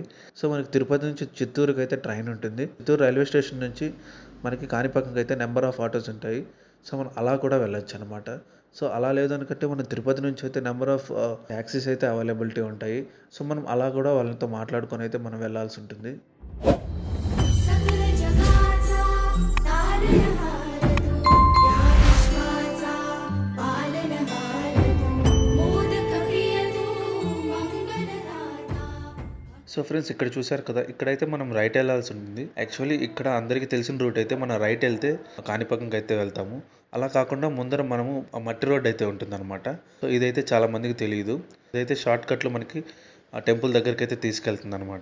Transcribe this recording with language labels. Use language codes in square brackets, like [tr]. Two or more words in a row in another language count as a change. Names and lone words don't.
[te] సో మనకి తిరుపతి నుంచి చిత్తూరుకి అయితే ట్రైన్ ఉంటుంది. చిత్తూరు [en] railway station [te] నుంచి మనకి కాణిపాకంకి అయితే [en] number of autos [te] ఉంటాయి. సో మనం అలా కూడా వెళ్ళొచ్చు అనమాట. సో అలా లేదనుకుంటే మనం తిరుపతి నుంచి అయితే [en] number of taxis [te] అయితే అవైలబిలిటీ ఉంటాయి. సో మనం అలా కూడా వాళ్ళతో మాట్లాడుకొని అయితే మనం వెళ్ళాల్సి ఉంటుంది. [mr] सकल जगाचा तारणहार तू, या विश्वाचा पालनहार तू, मोदक प्रिय तू, मंगलदाता. [en] so friends, [te] ఇక్కడ చూశారు కదా, ఇక్కడైతే మనం రైట్ వెళ్ళాల్సి ఉంటుంది. యాక్చువల్లీ ఇక్కడ అందరికీ తెలిసిన రూట్ అయితే మనం రైట్ వెళ్తే కాణిపాకంకి అయితే వెళ్తాము. అలా కాకుండా ముందర మనము ఆ మట్టి రోడ్ అయితే ఉంటుందన్నమాట. సో ఇదైతే చాలా మందికి తెలియదు. ఇదైతే షార్ట్ కట్లో మనకి ఆ టెంపుల్ దగ్గరికి అయితే తీసుకెళ్తుంది అనమాట.